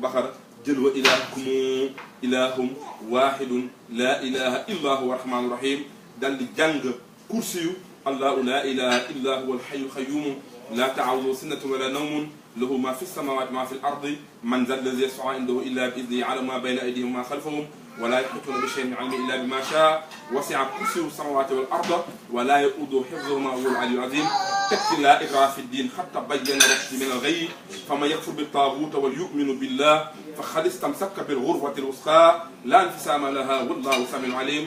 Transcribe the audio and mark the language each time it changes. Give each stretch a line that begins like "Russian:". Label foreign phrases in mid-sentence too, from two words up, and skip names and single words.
Arabic: Baqara jël وإلهكم إله واحد لا إله إلا هو الرحمن الرحيم
Wolof: dal di jàng
Arabic: كرسي الله لا إله إلا هو الحي القيوم لا تأخذه سنة ولا نوم له ما في السماوات ما في الأرض من ذا الذي يشفع عنده إلا بإذنه يعلم ما بين أيديهم وما خلفهم ولا يحيطون بشيء من علمه الا بما شاء وسع كرسيه السماوات والارض ولا يؤوده حفظهما وهو العلي العظيم تكفي لا اكراه في الدين حتى بين الرشد من الغي فمن يكفر بالطاغوت وليؤمن بالله فقد استمسك بالغروه الوثقى لا انفصام لها والله سميع عليم